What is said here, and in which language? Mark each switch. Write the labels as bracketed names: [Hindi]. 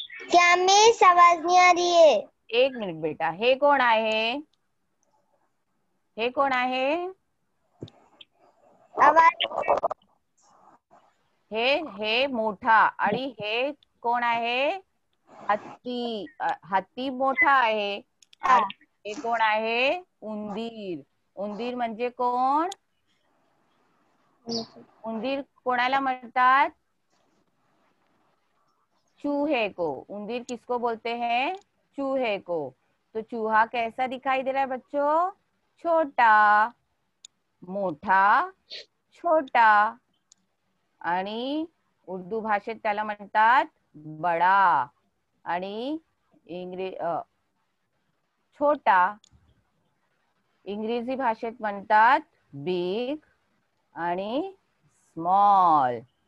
[Hindi] क्या मिस आवाज नहीं आ रही है. [Marathi] एक मिनिट बेटा, हे कोण आहे, हे कोण आहे, आवाज. हे मोठा, आणि हे कोण आहे, हत्ती. हत्ती मोठा आहे, आणि हे कोण आहे, उंदीर. उंदीर म्हणजे कोण, उंदीर कोणाला म्हणतात, [Hindi] चूहे को. उंदीर किसको बोलते हैं, चूहे को. तो चूहा कैसा दिखाई दे रहा है बच्चों, छोटा. [Marathi] मोठा, छोटा. आणि उर्दू भाषेत त्याला म्हणतात बडा, आणि छोटा. इंग्रजी भाषेत म्हणतात बिग आणि स्मॉल.